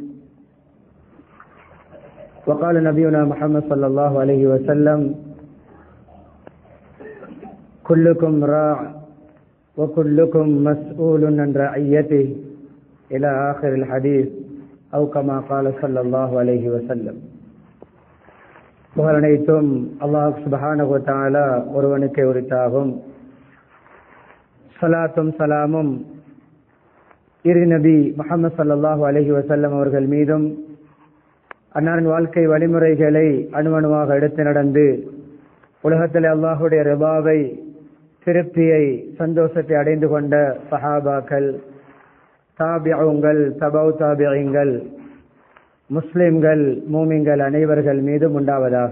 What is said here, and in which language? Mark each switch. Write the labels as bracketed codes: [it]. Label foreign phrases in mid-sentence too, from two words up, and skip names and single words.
[ar] وقال نبينا محمد صلى الله عليه وسلم كلكم راع وكلكم مسؤول عن رعيته إلى آخر الحديث أو كما قال صلى الله عليه وسلم. [ta] புகழனைத்தும் [ar] الله سبحانه وتعالى [ta] ஒருவனுக்கே உரித்தாகும். ஸலாத்தும் ஸலாமும் இரு நபி முஹம்மது [ar] صلى الله عليه وسلم [ta] அவர்கள் மீதும் அன்னாரின் வாழ்க்கை வழிமுறைகளை அணுவணுவாக எடுத்து நடந்து உலகத்தில் அல்லாஹுடைய ரிபாவை, திருப்தியை, சந்தோஷத்தை அடைந்து கொண்ட சஹாபாக்கள், தாபிஊங்கள், தபவு தாபிஈங்கள், முஸ்லிம்கள், மூமின்கள் அனைவர்கள் மீதும் உண்டாவதாக.